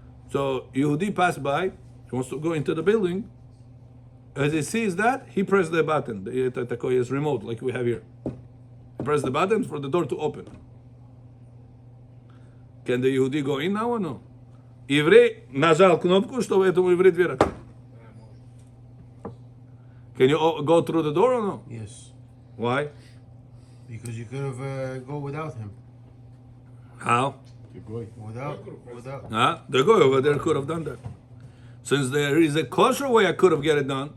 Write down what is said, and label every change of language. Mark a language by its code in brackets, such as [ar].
[en] So Yehudi passed by, he wants to go into the building. As he sees that, he pressed the button, the Takoya's remote, like we have here. He pressed the button for the door to open. Can the Yehudi go in now or no? [ru] Еврей нажал кнопку, чтобы этому еврею дверь открыть. [en] Can you go through the door or no? Yes. Why? Because you could have go without him. How? Without. Huh? The guy over there could have done that. Since there is a kosher way I could have get it done.